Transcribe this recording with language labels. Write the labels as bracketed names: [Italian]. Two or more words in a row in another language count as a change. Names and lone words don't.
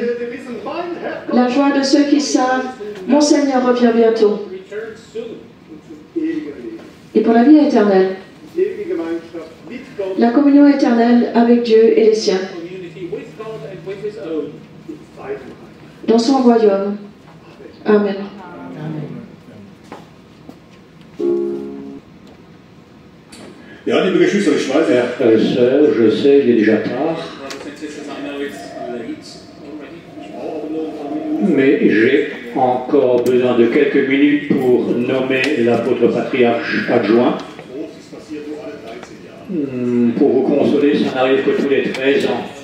[French] La joie de ceux qui savent, mon Seigneur revient bientôt. Et pour la vie éternelle. La communion éternelle avec Dieu et les siens. Dans son royaume. Amen. [German] Ja, liebe Geschwister, ich weiß, [French] Frères et sœurs, je sais, il est déjà tard, mais j'ai encore besoin de quelques minutes pour nommer l'apôtre patriarche adjoint. Pour vous consoler, ça n'arrive que tous les 13 ans.